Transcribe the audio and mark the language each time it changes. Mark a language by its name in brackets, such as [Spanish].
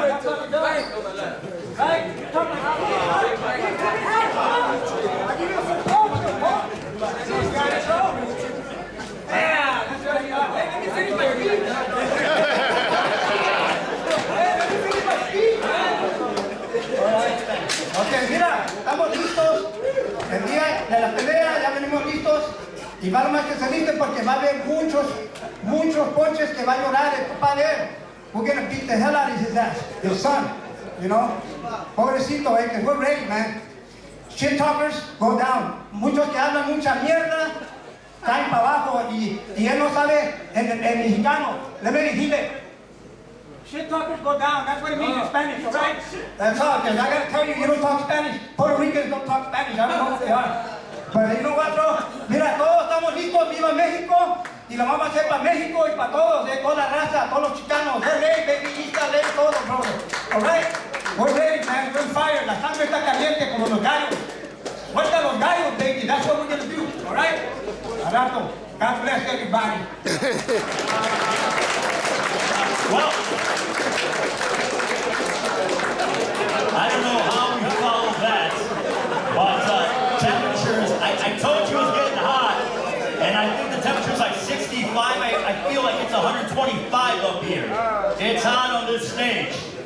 [English] That's what he does. Right? He talks like a woman. I give you a support. Yeah, that's what he does. Hey, let me finish my speech. Let me finish my speech, man. [Spanish] Ok, mira, estamos listos. El día de la pelea ya venimos listos. Y va más que se listen porque va a haber muchos ponches que va a llorar el papá de él. [English] We're gonna beat the hell out of his ass, his son, you know. [Spanish] Pobrecito, [English] because we're ready, man. Shit talkers, go down. [Spanish] Muchos que hablan mucha mierda, caen para abajo y él no sabe en mexicano. [English] Let me [Spanish] decirle. [English] Shit talkers go down. That's what it means in Spanish, all right? That's all, because I gotta tell you, you don't talk Spanish. Puerto Ricans don't talk Spanish. I don't know if they are. But you know what, bro? [Spanish] Mira, todos estamos listos. Viva México. Y lo vamos a hacer para México y para todos, toda la raza, todos los chicanos. [English] LA, baby, East LA, todo, bro. All right? We're ready, man. We're on fire. [Spanish] La sangre está caliente como los gallos. Suelta los gallos, baby. [English] That's what we're gonna do. All right? [Spanish] Al rato. [English] God bless everybody. Well, I don't know how we follow that, but temperatures, I told you it was getting hot, and I think the temperature's like 65. I feel like it's 125 up here. It's hot on this stage.